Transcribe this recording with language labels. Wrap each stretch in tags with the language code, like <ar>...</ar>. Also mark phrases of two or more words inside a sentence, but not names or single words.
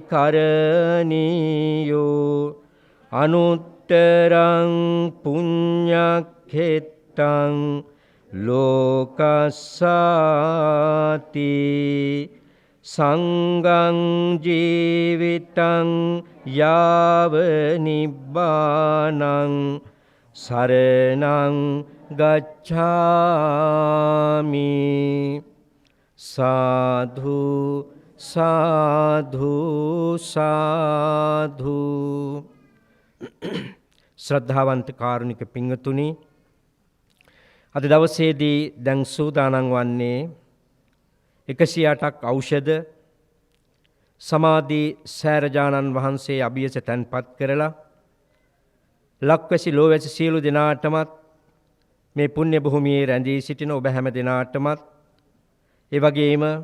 <pi>කරණීයෝ අනුත්තරං පුඤ්ඤක්ඛෙත්තං ලෝකස්සාති සංඝං ජීවිතං යාව නිබ්බානං සරණං ගච්ඡාමි.</pi> <si>සාධු සාධු සාධු. ශ්‍රද්ධාවන්ත කාරුණික පින්වතුනි, අද දවසේදී දැන් සූදානම් වන්නේ 108ක් ඖෂධ සමාධි සෑරජානන් වහන්සේ අභියස තැන්පත් කරලා ලක්වැසි ලෝවැසි සියලු දෙනාටමත් මේ පුණ්‍ය භූමියේ රැඳී සිටින ඔබ හැම දෙනාටමත් ඒ වගේම</si>